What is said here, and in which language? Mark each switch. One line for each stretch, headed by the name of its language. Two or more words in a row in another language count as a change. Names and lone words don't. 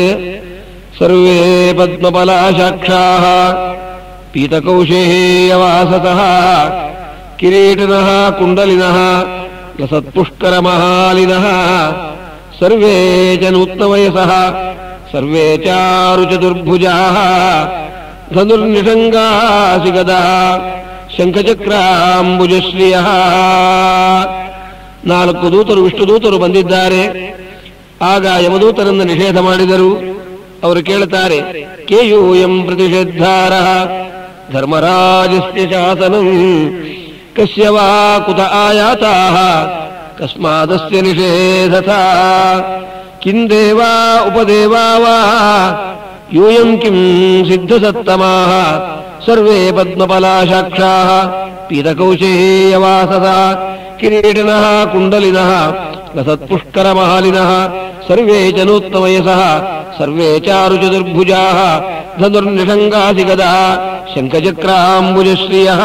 Sanskrit: ಸರ್ವೇ ಪದ್ಮಫಲಾಶಾಕ್ಷಾಃ ಪೀತಕೌಶೇಯವಾಸತಃ ಕಿರೀಟಿನಃ ಕುಂಡಲಿನಃ ಲಸತ್ಪುಷ್ಕರ ಮಹಾಲಿನಃ ಸರ್ವೇ ಜನೂತ್ನವಯಸಃ ಸರ್ವೇ ಚಾರುಚತುರ್ಭುಜಾಃ ಧನುರ್ನಿಷಂಗಾಸಿ ಗದಾ ಶಂಖಚಕ್ರಾಂಬುಜಶ್ರಿಯಃ.
Kannada: 4 ದೂತರು ವಿಷ್ಣುದೂತರು ಬಂದಿದ್ದಾರೆ. ಆಗ ಯಮದೂತರನ್ನು ನಿಷೇಧ ಮಾಡಿದರು. ಅವರು ಕೇಳುತ್ತಾರೆ,
Sanskrit: ಕೇಯೂಯಂ ಪ್ರತಿಷೇಧಾರಃ ಧರ್ಮರಾಜಸ್ಯ ಶಾಸನಂ ಕಸ್ಯ ವಾ ಕುತ ಆಯಾತಾಃ ಕಸ್ಮಾದಸ್ಯ ನಿಷೇಧತಃ ಕಿಂ ದೇವಾ ಉಪದೇವಾ ವಾ ಯೂಯಂ ಕಿಂ ಸಿದ್ಧಸತ್ತಮಾಃ ಸರ್ವೇ ಪದ್ಮಫಲಾಶಾಕ್ಷಾಃ ಪೀತಕೌಶೇಯವಾಸತಃ ಕಿರೀಟಿನಃ ಕುಂಡಲಿನಃ ಲಸತ್ಪುಷ್ಕರ ಮಹಾಲಿನಃ ಸರ್ವೇ ಜನೂತ್ತಮಯಸಃ ಸರ್ವೇ ಚಾರುಚತುರ್ಭುಜಾಃ ಧನುರ್ನಿಷಂಗಾಸಿ ಗದಾ ಶಂಖಚಕ್ರಾಂಬುಜಶ್ರಿಯಃ.